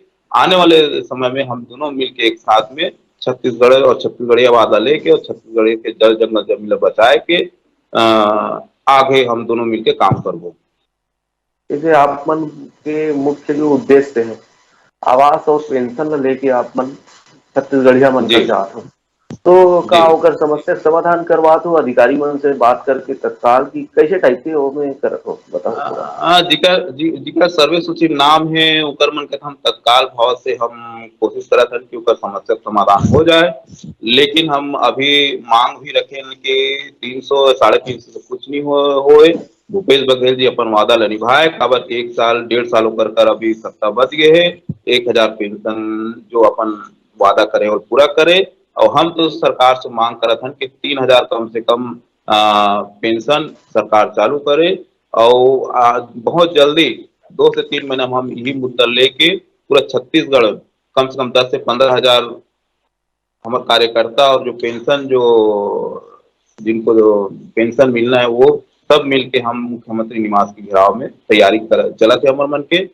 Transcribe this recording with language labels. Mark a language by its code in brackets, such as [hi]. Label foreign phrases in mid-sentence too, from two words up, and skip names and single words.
[hne] आने वाले समय में हम दोनों मिलके एक साथ में छत्तीसगढ़ और छत्तीसगढ़िया वादा लेके और छत्तीसगढ़ के जल जंगल जमीन बचाए के आगे हम दोनों मिलके काम करबो। जैसे आप मन के मुख्य जो उद्देश्य है, आवास और पेंशन लेके आप मन छत्तीसगढ़िया मन कर जात हो, तो का जी ओकर समस्या समाधान करवात हो अधिकारी मन से बात करके तत्काल की कैसे टाइप से वो में करत हो, बताओ थोड़ा। जिकर सर्वे सूची नाम है उकर मन के हम तत्काल भाव से हम कोशिश करत हन कि उकर समस्या का समाधान हो जाए। लेकिन हम अभी मांग भी रखे कि 300 350 से कुछ नहीं होए। भूपेश बघेल जी अपन वादा ला निभाए, काबर 1 साल 1.5 साल होकर कर अभी सत्ता बच गए है। 1,000 पेंशन जो अपन वादा करे और पूरा करे। और हम तो सरकार से मांग करत हन कि 3,000 कम से कम पेंशन सरकार चालू करे। और बहुत जल्दी 2 से 3 महीना में हम यही मुद्दा लेके पूरा छत्तीसगढ़ कम से कम 10 से 15 हजार हमारे कार्यकर्ता और जो पेंशन जो जिनको जो पेंशन मिलना है वो सब मिलके हम मुख्यमंत्री निवास के घेराव में तैयारी कर चला थे हमारे मन के।